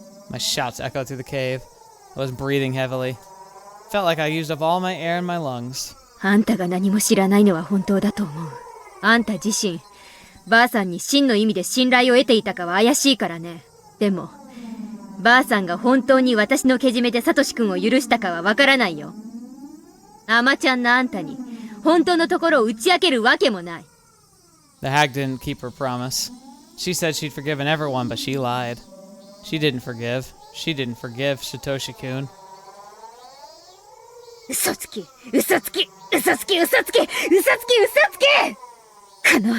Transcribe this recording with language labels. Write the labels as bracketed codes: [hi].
[en] My shouts echoed through the cave. I was breathing heavily. Felt like I used up all my air in my lungs. [ja] あんたが何も知らないのは本当だと思う。あんた自身、ばあさんに真の意味で信頼を得ていたかは怪しいからね。でも、ばあさんが本当に私のけじめでサトシ君を許したかはわからないよ。アマちゃんのあんたに、本当のところを打ち明けるわけもない。 [en] The hag didn't keep her promise. She said she'd forgiven everyone, but she lied. She didn't forgive. She didn't forgive Satoshi-kun. [ja] 嘘つき、嘘つき、嘘つき、嘘つき、嘘つき、嘘つき！